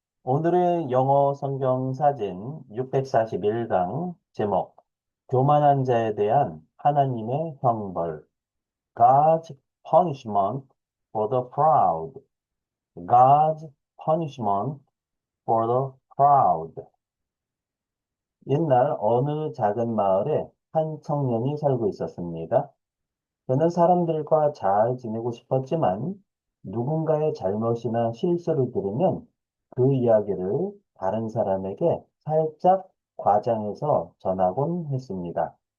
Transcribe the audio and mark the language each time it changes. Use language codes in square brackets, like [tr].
[ko] 오늘의 영어 성경 사진 641강 제목 교만한 자에 대한 하나님의 형벌 [en] God's punishment for the proud. God's punishment for the proud. [ko] 옛날 어느 작은 마을에 한 청년이 살고 있었습니다. 그는 사람들과 잘 지내고 싶었지만 누군가의 잘못이나 실수를 들으면 그 이야기를 다른 사람에게 살짝 과장해서 전하곤 했습니다.